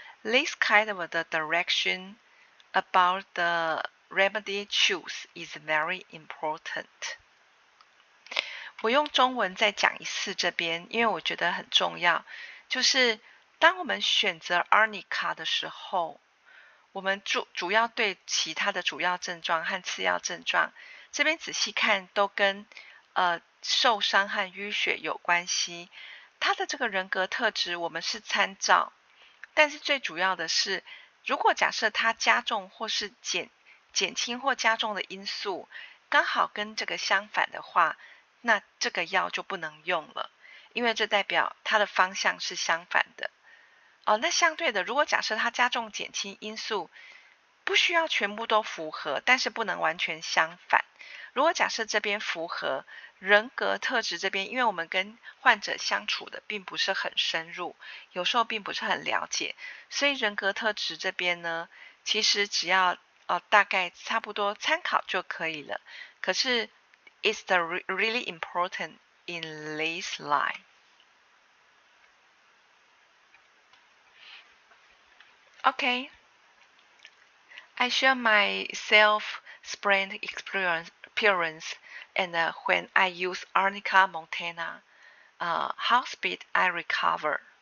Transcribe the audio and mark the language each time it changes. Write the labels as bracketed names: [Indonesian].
[English] This kind of the direction about the remedy choose is very important. [Chinese] 我用中文再讲一次这边，因为我觉得很重要。就是当我们选择 Arnica 的时候，我们主要对其他的主要症状和次要症状，这边仔细看都跟受伤和淤血有关系。他的这个人格特质我们是参照，但是最主要的是，如果假设他加重或是减轻或加重的因素刚好跟这个相反的话，那这个药就不能用了，因为这代表它的方向是相反的。那相对的，如果假设它加重减轻因素不需要全部都符合，但是不能完全相反。如果假设这边符合人格特质这边，因为我们跟患者相处的并不是很深入，有时候并不是很了解，所以人格特质这边呢，其实只要大概差不多参考就可以了。可是 [English] it's the really important in this line. Okay, I share my self-sprained experience and when I use Arnica montana, how speed I recover.